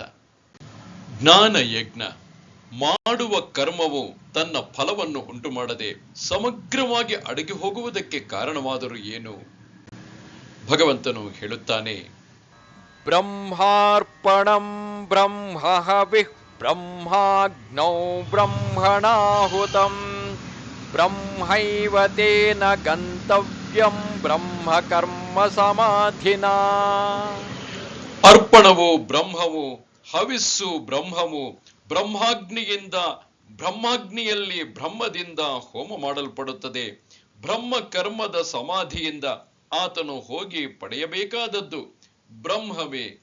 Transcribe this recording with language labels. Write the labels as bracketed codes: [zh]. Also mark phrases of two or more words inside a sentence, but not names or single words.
[kn] ಜ್ಞಾನ ಯಜ್ಞ ಮಾಡುವ ಕರ್ಮವು ತನ್ನ ಫಲವನ್ನು ಉಂಟು ಮಾಡದೆ ಸಮಗ್ರವಾಗಿ ಅಡಗಿ ಹೋಗುವುದಕ್ಕೆ ಕಾರಣವಾದರೂ ಏನು? ಭಗವಂತನು ಹೇಳುತ್ತಾನೆ, [sa] ಬ್ರಹ್ಮಾರ್ಪಣಂ ಬ್ರಹ್ಮಹವಿಃ ಬ್ರಹ್ಮಾಗ್ನೌ ಬ್ರಹ್ಮಣಾಹುತಂ ಬ್ರಹ್ಮೈವ ತೇನ ಗಂತವ್ಯಂ ಬ್ರಹ್ಮ ಕರ್ಮ ಸಮಾಧಿನಾ. [kn] ಅರ್ಪಣವು ಬ್ರಹ್ಮವು, ಹವಿಸ್ಸು ಬ್ರಹ್ಮವು, ಬ್ರಹ್ಮಾಗ್ನಿಯಲ್ಲಿ ಬ್ರಹ್ಮದಿಂದ ಹೋಮ ಮಾಡಲ್ಪಡುತ್ತದೆ. ಬ್ರಹ್ಮ ಕರ್ಮದ ಸಮಾಧಿಯಿಂದ ಆತನು ಹೋಗಿ ಪಡೆಯಬೇಕಾದದ್ದು ಬ್ರಹ್ಮವೇ.